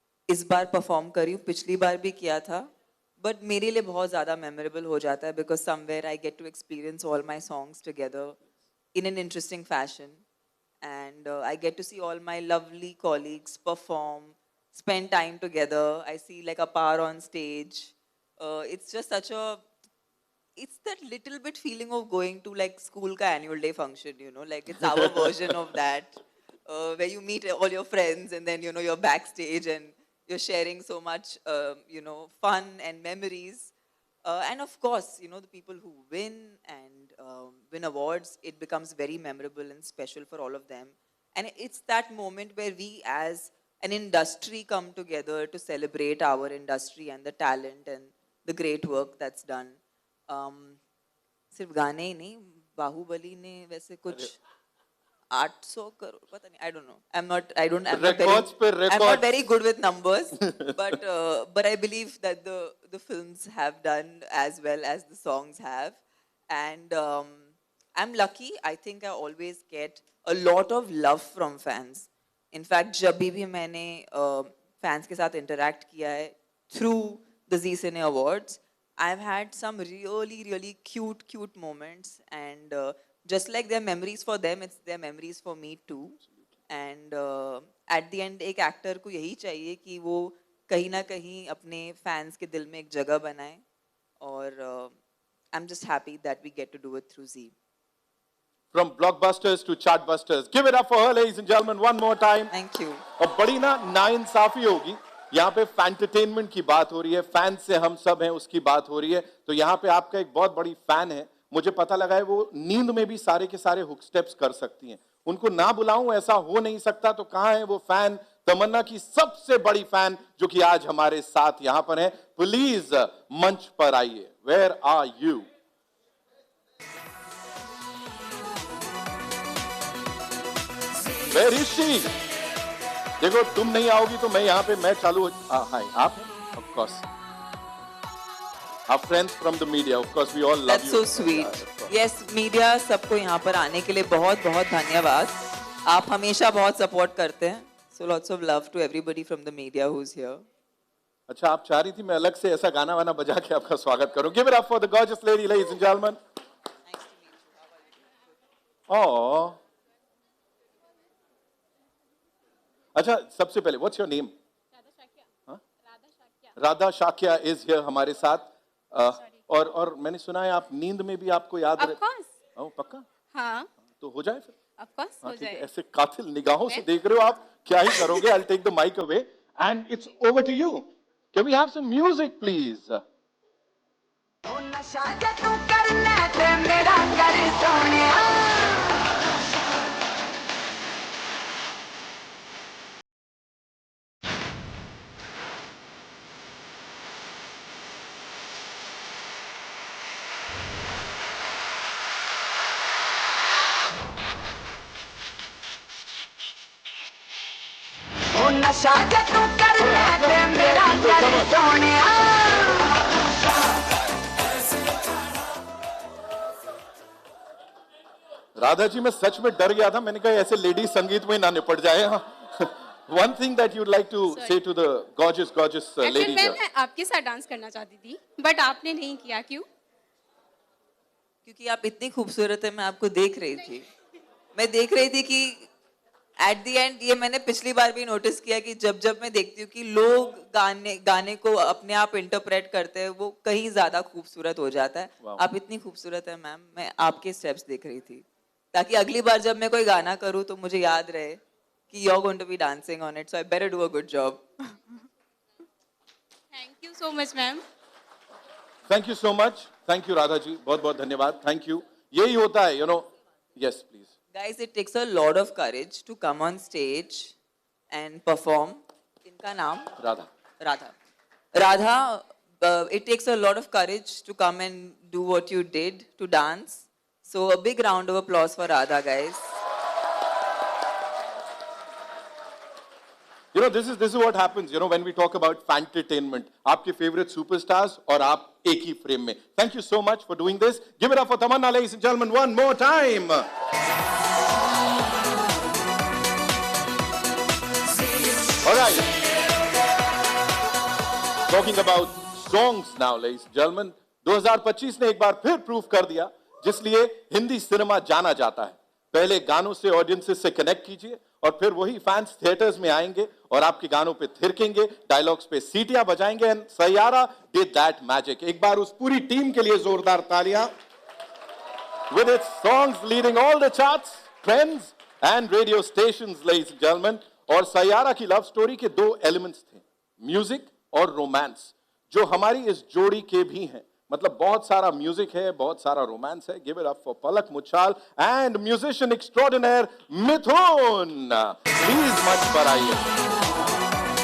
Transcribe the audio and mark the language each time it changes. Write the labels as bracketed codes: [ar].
[hi] इस बार परफॉर्म करी हूँ, पिछली बार भी किया था, बट मेरे लिए बहुत ज़्यादा मेमोरेबल हो जाता है [en] Because somewhere I get to experience all my songs together in an interesting fashion and I get to see all my lovely colleagues perform, spend time together. I see like a power on stage. It's just it's that little bit feeling of going to like school ka annual day function, like it's our version of that, where you meet all your friends and then, you're backstage and you're sharing so much, fun and memories. And of course, the people who win and win awards, it becomes very memorable and special for all of them. And it's that moment where we as an industry come together to celebrate our industry and the talent and the great work that's done. [hi] सिर्फ गाने ही नहीं, बाहुबली ने वैसे कुछ 800 करोड़, पता नहीं, [en] I don't know. I'm not very good with numbers, but I believe that the films have done as well as the songs have, and I'm lucky. I think I always get a lot of love from fans. In fact [hi] जब भी मैंने fans के साथ interact किया है [en] Through the Zee cine awards, I have had some really cute moments and just like their memories for them, it's their memories for me too. [hi] And at the end एक actor को यही चाहिए कि वो कहीं ना कहीं अपने फैंस के दिल में एक जगह बनाए, और [en] I am just happy that we get to do it through Zee. From blockbusters to chartbusters. Give it up for her, ladies and gentlemen, one more time. Thank you. [hi] और बड़ी नाइंसाफी होगी. यहाँ पे फैंटरटेनमेंट की बात हो रही है, फैन से हम सब हैं उसकी बात हो रही है. तो यहाँ पे आपका एक बहुत बड़ी फैन है, मुझे पता लगा है वो नींद में भी सारे के सारे हुक स्टेप्स कर सकती हैं. उनको ना बुलाऊं ऐसा हो नहीं सकता. तो कहाँ है वो फैन, तमन्ना की सबसे बड़ी फैन जो कि आज हमारे साथ यहाँ पर है. प्लीज मंच पर आइए. [en] Where are you? Where is she? [hi] देखो, तुम नहीं आओगी तो मैं यहाँ पे मैं चालू. हाय, आप of course. [en] Our friends from the media, of course, we all love That's you. so sweet. [hi] Yes, media सबको यहाँ पर आने के लिए बहुत बहुत धन्यवाद. आप हमेशा बहुत सपोर्ट करते हैं. [en] So lots of love to everybody from the media who's here. [hi] अच्छा, आप चाह रही थी मैं अलग से ऐसा गाना वाना बजा के आपका स्वागत करूं. [en] Give it up for the gorgeous lady, ladies and gentlemen. Nice to meet you. How are you? Oh. [hi] अच्छा, सबसे पहले [en] What's your name? [hi] Radha Shakya [en] is here [hi] हमारे साथ. और मैंने सुना है आप नींद में भी आपको याद रहे. पक्का? हाँ. तो हो जाए फिर. Of course हो जाए. ऐसे कातिल निगाहों से देख रहे हो आप, क्या ही करोगे. [en] I'll take the mic away and it's over to you. Can we have some music, please? [pa] नशा जे तू कर ले ते मेरा दिल सोनिया [hi] राधा जी, मैं सच में डर गया था, मैंने कहा ऐसे लेडी संगीत में ना निपट जाए. [en] One thing that you'd like to say to the gorgeous ladies. [hi] मैं आपके साथ डांस करना चाहती थी, बट आपने नहीं किया. क्यों? क्योंकि आप इतनी खूबसूरत है, मैं आपको देख रही थी. मैं देख रही थी कि एट द एंड, ये मैंने पिछली बार भी नोटिस किया कि जब जब मैं देखती हूँ कि लोग गाने को अपने आप इंटरप्रेट करते हैं, वो कहीं ज्यादा खूबसूरत हो जाता है. आप इतनी खूबसूरत है मैम, मैं आपके स्टेप्स देख रही थी, ताकि अगली बार जब मैं कोई गाना करूँ तो मुझे याद रहे कि [en] you're going to be dancing on it, so I better do a good job. Thank you so much, ma'am. Thank you so much. Thank you, Radha ji. [hi] बहुत बहुत धन्यवाद. [en] Thank you. [hi] यही होता है, you know. [en] Yes, please. Guys, it takes a lot of courage to come on stage and perform. [hi] इनका नाम? [en] Radha. Radha, it takes a lot of courage to come and do what you did, to dance. So a big round of applause for Radha, guys. You know, this is what happens, you know, when we talk about fantertainment. [hi] आपके favorite superstars और आप एक ही frame में. [en] Thank you so much for doing this. Give it up for Tamanna, ladies and gentlemen, one more time. All right. Talking about songs now, ladies and gentlemen. [hi] 2025 ने एक बार फिर prove कर दिया, जिसलिए Hindi cinema जाना जाता है. पहले गानों से ऑडियंसेस से कनेक्ट कीजिए और फिर वही फैंस थिएटर्स में आएंगे और आपके गानों पे थिरकेंगे, डायलॉग्स पे सीटियां बजाएंगे. [en] And Saiyaara did that magic. [hi] एक बार उस पूरी टीम के लिए जोरदार तालियां. [en] With its songs leading all the charts, trends and radio stations, ladies and gentlemen. [hi] और सैयारा की लव स्टोरी के दो एलिमेंट्स थे, म्यूजिक और रोमांस, जो हमारी इस जोड़ी के भी हैं. मतलब बहुत सारा म्यूजिक है, बहुत सारा रोमांस है. [en] Give it up for Palak Muchhal and musician extraordinaire Mithun. [hi] Please much पर आइए.